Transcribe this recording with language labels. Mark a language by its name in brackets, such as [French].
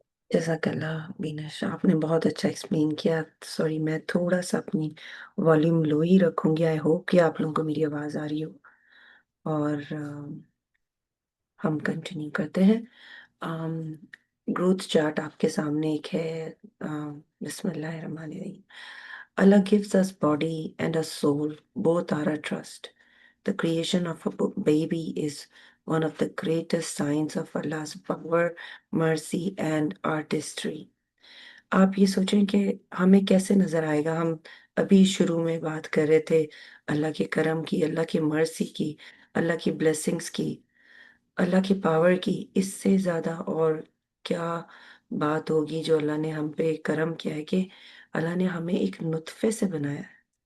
[Urdu] جزاک اللہ بینش، آپ نے بہت اچھا ایکسپلین کیا۔ سوری، میں تھوڑا سا اپنی والیوم لو ہی رکھوں گی۔ آئی ہوپ کہ آپ لوگوں کو میری آواز آ رہی ہو، اور ہم کنٹینیو کرتے ہیں۔ گروتھ چارٹ آپ کے سامنے ایک ہے۔ بسم اللہ الرحمن الرحیم۔ [English] Allah gives us body and a soul, both are a trust. The creation of a baby is one of the greatest signs of Allah's power, mercy and artistry. [Urdu] آپ یہ سوچیں کہ ہمیں کیسے نظر آئے گا۔ ہم ابھی شروع میں بات کر رہے تھے اللہ کے کرم کی، اللہ کی مرسی کی، اللہ کی بلیسنگز کی، اللہ کی پاور کی۔ اس سے زیادہ اور کیا بات ہوگی جو اللہ نے ہم پہ کرم کیا ہے کہ اللہ نے ہمیں ایک نطفے سے بنایا ہے۔